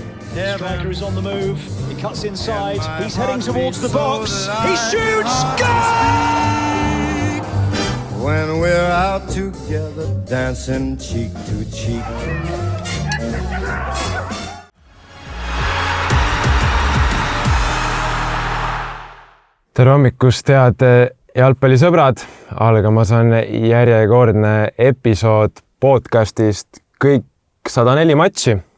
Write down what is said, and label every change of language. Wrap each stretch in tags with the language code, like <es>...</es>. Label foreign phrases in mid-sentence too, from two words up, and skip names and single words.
<en>Striker is on the move. He cuts inside. He's heading towards the box. He shoots. Goal! When we're out together, dancing cheek to cheek.</en> <et>Tere hommikust, head jalgpallisõbrad! Algamas on järjekordne episood podcastist Kõik 104 matši.</et>